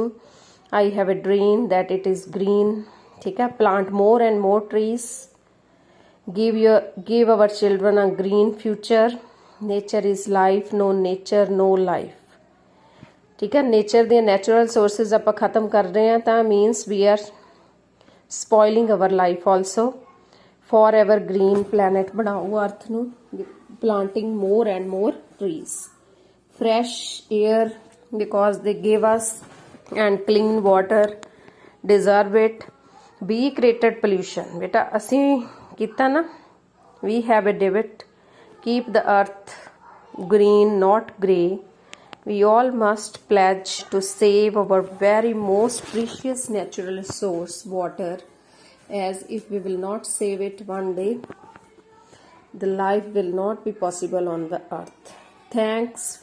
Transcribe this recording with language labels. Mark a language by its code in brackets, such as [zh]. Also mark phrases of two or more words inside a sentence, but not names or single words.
[en] I have a dream that it is green. [pa] ਠੀਕ ਹੈ. [en] Plant more and more trees. Give our children a green future. Nature is life. No nature, no life. [pa] ਠੀਕ ਹੈ. [en] Nature the natural sources [pa] ਆਪਾਂ ਖਤਮ ਕਰ ਰਹੇ ਹਾਂ ਤਾਂ [en] means we are spoiling our life also. Forever green planet ਬਣਾਓ earth ਨੂੰ. Planting more and more trees. Fresh air, because they gave us, and clean water, deserve it. We created pollution. [pa] ਬੇਟਾ ਅਸੀਂ ਕੀਤਾ ਨਾ. [en] We have a debate. Keep the earth green, not grey. We all must pledge to save our very most precious natural source, water, as if we will not save it one day, the life will not be possible on the earth.